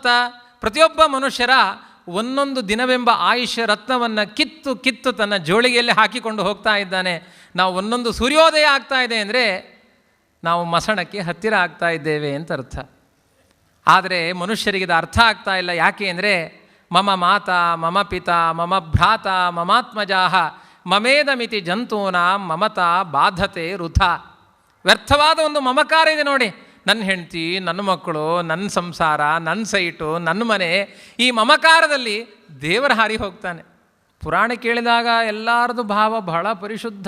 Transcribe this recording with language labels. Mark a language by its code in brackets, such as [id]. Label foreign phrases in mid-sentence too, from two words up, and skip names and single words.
[kn] ಪ್ರತಿಯೊಬ್ಬ ಮನುಷ್ಯರ ಒಂದೊಂದು ದಿನವೆಂಬ ಆಯುಷ್ಯ ರತ್ನವನ್ನು ಕಿತ್ತು ಕಿತ್ತು ತನ್ನ ಜೋಳಿಗೆಯಲ್ಲಿ ಹಾಕಿಕೊಂಡು ಹೋಗ್ತಾ ಇದ್ದಾನೆ. ನಾವು ಒಂದೊಂದು ಸೂರ್ಯೋದಯ ಆಗ್ತಾ ಇದೆ ಅಂದರೆ ನಾವು ಮಸಣಕ್ಕೆ ಹತ್ತಿರ ಆಗ್ತಾ ಇದ್ದೇವೆ ಅಂತ ಅರ್ಥ. ಆದರೆ ಮನುಷ್ಯರಿಗೆ ಇದು ಅರ್ಥ ಆಗ್ತಾ ಇಲ್ಲ. ಯಾಕೆ ಅಂದರೆ [sa] ಮಮ ಮಾತಾ ಮಮ ಪಿತಾ ಮಮ ಭ್ರಾತ ಮಮಾತ್ಮಜಾಹ ಮಮೇದಮಿತಿ ಜಂತೂನ ಮಮತಾ ಬಾಧತೆ ವೃಥ. [kn] ವ್ಯರ್ಥವಾದ ಒಂದು ಮಮಕಾರ ಇದೆ ನೋಡಿ. ನನ್ನ ಹೆಂಡತಿ, ನನ್ನ ಮಕ್ಕಳು, ನನ್ನ ಸಂಸಾರ, ನನ್ನ ಸೈಟು, ನನ್ನ ಮನೆ, ಈ ಮಮಕಾರದಲ್ಲಿ ದೇವರ ಹಾರಿ ಹೋಗ್ತಾನೆ. ಪುರಾಣ ಕೇಳಿದಾಗ ಎಲ್ಲರದು ಭಾವ ಬಹಳ ಪರಿಶುದ್ಧ.